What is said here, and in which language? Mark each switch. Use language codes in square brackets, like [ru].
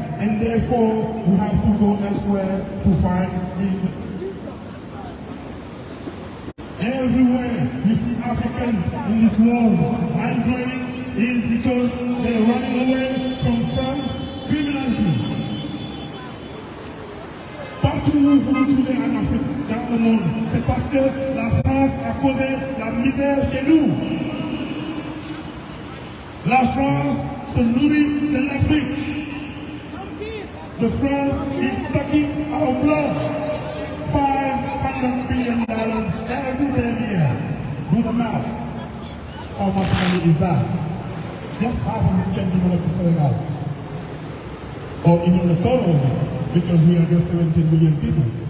[en] And therefore, we have to go elsewhere to find meaning. Everywhere you see Africans in this world migrating is because they're running away from France criminality. [fr] Partout où vous vous trouvez en Afrique, dans le monde, c'est parce que la France a causé la misère chez nous. La France se nourrit de l'Afrique. [en] The France is sucking our blood. $500 billion every damn year. Do the math. How much money is that? Just half of it can develop Senegal. Or even the third of it, because we are just 17 million people.